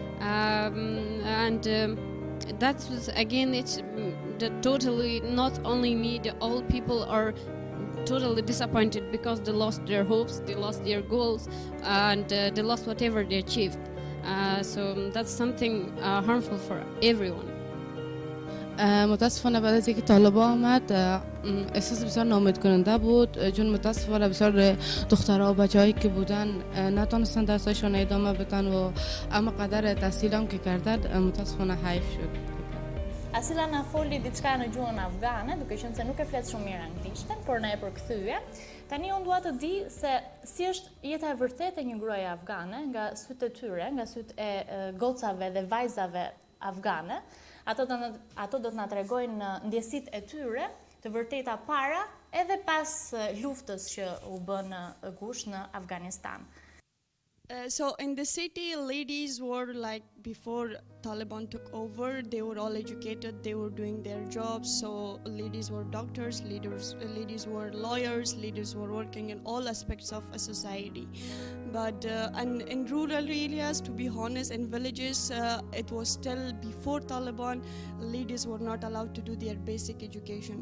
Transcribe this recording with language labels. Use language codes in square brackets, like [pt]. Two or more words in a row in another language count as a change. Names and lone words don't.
[en] That was, again, it's totally not only me, all people are totally disappointed because they lost their hopes, they lost their goals, and they lost whatever they achieved. So that's something harmful for everyone. [fa] متاسفانه بعد از اینکه طالبان آمد احساس بسیار ناامیدکننده بود، چون متاسفانه بسیار دخترها و بچه‌هایی که بودن نتونستن درسشون ادامه بدن و اما قدر تحصیلم که کردن متاسفانه حیف شد. [sq] Asila na foli diçka në gjuhën afgane, duke qenë se nuk e flet shumë mirë anglishtën, por na e përkthye. Tani unë dua të di se si është jeta e vërtetë e një gruaje afgane nga sytë e tyre, nga sytë e gocave dhe vajzave afgane. Ato do të na tregojnë ndjesitë e tyre, të vërteta para edhe pas luftës që u bën gush në Afganistan. [en] So in the city, ladies were like before Taliban took over, they were all educated, they were doing their jobs. So ladies were doctors, ladies were lawyers, ladies were working in all aspects of a society. But and in rural areas, to be honest, in villages, it was still before Taliban, ladies were not allowed to do their basic education.